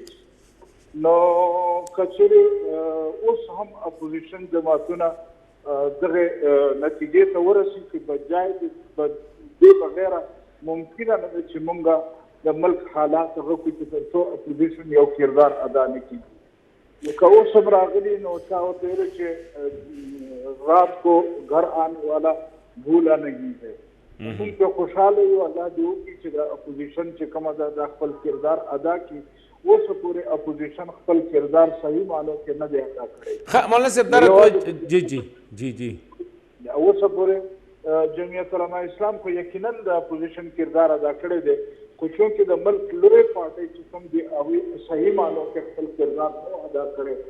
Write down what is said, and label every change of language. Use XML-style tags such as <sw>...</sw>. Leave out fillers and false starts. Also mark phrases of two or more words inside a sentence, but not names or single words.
<ps>نو کچېرې اوس هم اپوزیشن جماعتونه دغه نتیجې ته ورسي چې بجای دې بغیره ممکنه نه ده چې موږ د ملک حالات هغه کړو چې تر څو اپوزیشن یو کردار ادا نه کړي. لکه اوس هم راغلي نو چا ورته ویل چې</ps> <ur>رات کو گھر آنے والا بھولا نہیں ہے.</ur> <ps>موږ په خوشحاله یو، الله دې وکړي چې د اپوزیشن چې کومه ده د خپل کردار ادا کړي. اوس پورې اپوزیشن خپل کردار صحیح معنو کې نه دی ادا کړی. مولانا صاحب درته جی جی جی جی اوس پورې جمعیت علماء اسلام خو یقینا د اپوزیشن کردار ادا کړی دی، خو چونکې د ملک لوی پارټۍ چې کوم دي هغوی صحیح معنو کې خپل کردار نه ادا کړی.</ps>